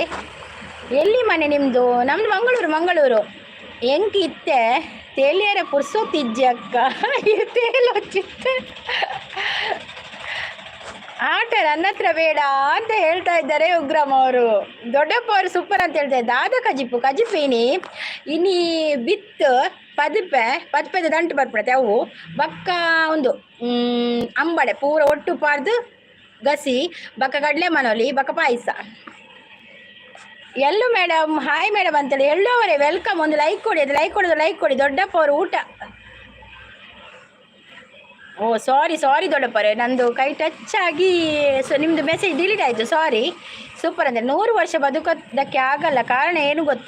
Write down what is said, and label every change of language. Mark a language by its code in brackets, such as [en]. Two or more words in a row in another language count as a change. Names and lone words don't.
[kn] ಎಲ್ಲಿ ಮನೆ ನಿಮ್ಮದು? ನಮ್ಮದು ಮಂಗಳೂರು. [tcy] ಎಂಕಿ ಇತ್ತೆ ತೇಲಿಯರ ಪುರ್ಸೋತಿಜ್ಜಿ ಅಕ್ಕ ತೇಲೊಚ್ಚಿತ್ತೆ [kn] ಆಟ ನನ್ನ ಹತ್ರ ಬೇಡ ಅಂತ ಹೇಳ್ತಾ ಇದ್ದಾರೆ ಉಗ್ರಮ್ಮ ಅವರು. ದೊಡ್ಡಪ್ಪ ಅವರು ಸೂಪರ್ ಅಂತ ಹೇಳ್ತಾ ಇದ್ದಾರೆ. [tcy] ದಾದ ಕಜಿಪೇನಿ ಇನಿ ಬಿತ್ತು ಪದ್ಪೆದ ದಂಟು ಬರ್ಬಿಡತ್ತೆ. ಅವು ಬಕ್ಕ ಒಂದು ಅಂಬಡೆ ಪೂರ ಒಟ್ಟು ಪಾರ್ದು ಗಸಿ ಬಕ್ಕ ಕಡಲೆ ಮನೋಲಿ ಬಕ್ಕ ಪಾಯಸ. [kn] ಎಲ್ಲು ಮೇಡಮ್ [en] hi madam [kn] ಅಂತೇಳಿ ಎಲ್ಲೂ ಅವರೇ ವೆಲ್ಕಮ್. ಒಂದು ಲೈಕ್ ಕೊಡಿ, ಅದು ಲೈಕ್ ಕೊಡಿ. ದೊಡ್ಡಪ್ಪ ಅವರು ಊಟ. ಓ ಸಾರಿ ದೊಡ್ಡಪ್ಪ ಅವರೇ, ನಂದು ಕೈ ಟಚ್ ಆಗಿ ನಿಮ್ಮದು [en] message delete [kn] ಆಯಿತು, ಸಾರಿ. ಸೂಪರ್ ಅಂದರೆ 100 ವರ್ಷ ಬದುಕೋದಕ್ಕೆ ಆಗಲ್ಲ. ಕಾರಣ ಏನು ಗೊತ್ತಾ?